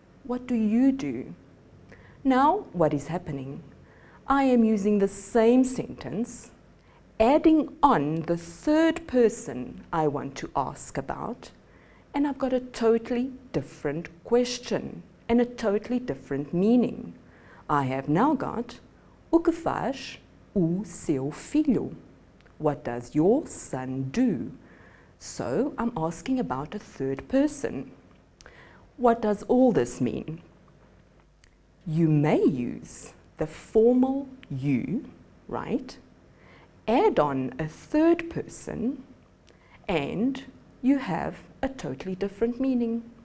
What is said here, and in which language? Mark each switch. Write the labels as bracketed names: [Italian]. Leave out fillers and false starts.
[English] What do you do? Now, what is happening? I am using the same sentence, adding on the third person I want to ask about, and I've got a totally different question and a totally different meaning. I have now got, [Portuguese] o que faz o seu filho? [English] What does your son do? So I'm asking about a third person. What does all this mean? You may use the formal you, right? Add on a third person and you have a totally different meaning.